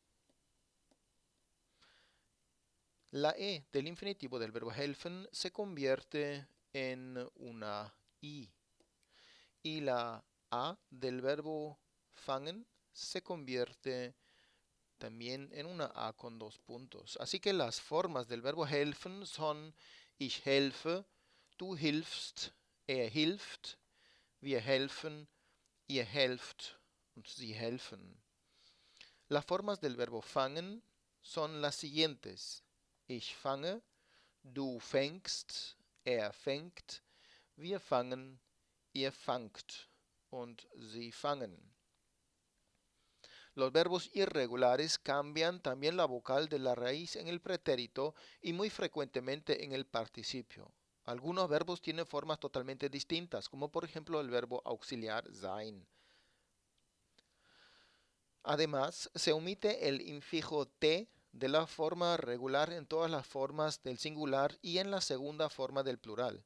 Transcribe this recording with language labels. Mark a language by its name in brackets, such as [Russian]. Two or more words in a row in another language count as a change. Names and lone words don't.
[Spanish] La E del infinitivo del verbo helfen se convierte en una I. Y la A del verbo fangen se convierte también en una A con dos puntos. Así que las formas del verbo helfen son [German] ich helfe, du hilfst, hilft, wir helfen, ihr helft und sie helfen. [Spanish] Las formas del verbo fangen son las siguientes. [German] Ich fange, du fängst, fängt, wir fangen, ihr fangt und sie fangen. [Spanish] Los verbos irregulares cambian también la vocal de la raíz en el pretérito y muy frecuentemente en el participio. Algunos verbos tienen formas totalmente distintas, como por ejemplo el verbo auxiliar sein. Además, se omite el infijo t de la forma regular en todas las formas del singular y en la segunda forma del plural.